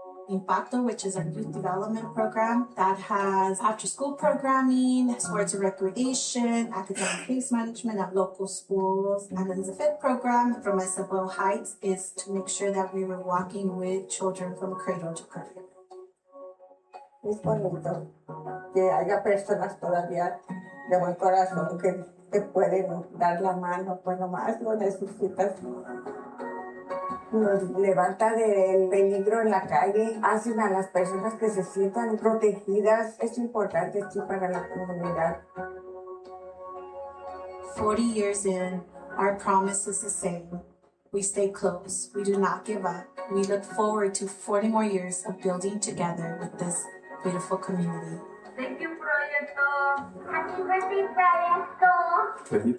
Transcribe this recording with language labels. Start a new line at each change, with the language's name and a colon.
English: Impacto, which is our youth development program that has after-school programming, sports and recreation, academic case management at local schools. And then the fifth program from us at Boyle Heights is to make sure that we were walking with children from cradle to grave.
Spanish: Es bonito que haya personas todavía de buen corazón que te pueden dar la mano cuando más lo necesitas. Nos levanta del peligro en la calle, hacen a las personas que se sientan protegidas. Es importante sí para la comunidad.
English: 40 years in, our promise is the same. We stay close. We do not give up. We look forward to 40 more years of building together with this beautiful community. Thank you, Proyecto. Happy birthday, Proyecto.